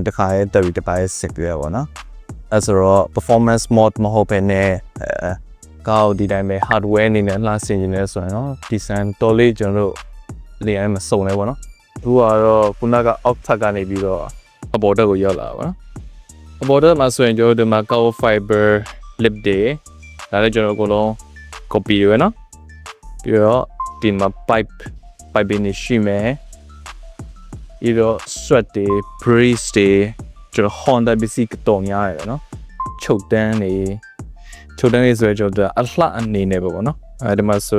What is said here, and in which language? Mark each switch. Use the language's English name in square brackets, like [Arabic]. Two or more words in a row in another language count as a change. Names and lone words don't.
[Burmese] တခါရဲတက်ပြီးတစ်ပိုင်းစစ်ပြရပါတော့အဲဆိုတော့ [English] performance mode [Burmese] မဟုတ်ဘဲနဲ့ကောက်ဒီတိုင်းပဲ hardware အနေနဲ့လှဆင်နေတယ်ဆိုရင်တော့ဒီ design တော်လေးကျွန်တော်တို့နေ ရာမှာစုံနေပါတော့သူကတော့ခုနကအောက်ထပ်ကနေပြီးတော့အပေါ်တက်ကိုရောက်လာပါတော့အပေါ်တက်မှာဆိုရင်ကျွန်တော်ဒီမှာ carbon [English] fiber lip [Burmese] တွေဒါလည်းကျွန်တော်အကုန်လုံး copy ရွေးနော်ပြီးတော့ဒီမှာ pipe နေရှိမယ်ပြီးတော့ sweat တွေ brace တွေကျွန်တော် Honda ပစ္စည်းတော်များရတယ်နော်ချုပ်တန်းတွေ ဆိုရင်ကျွန်တော်အလှအနေနဲ့ပေါ့နော်ဒီမှာဆို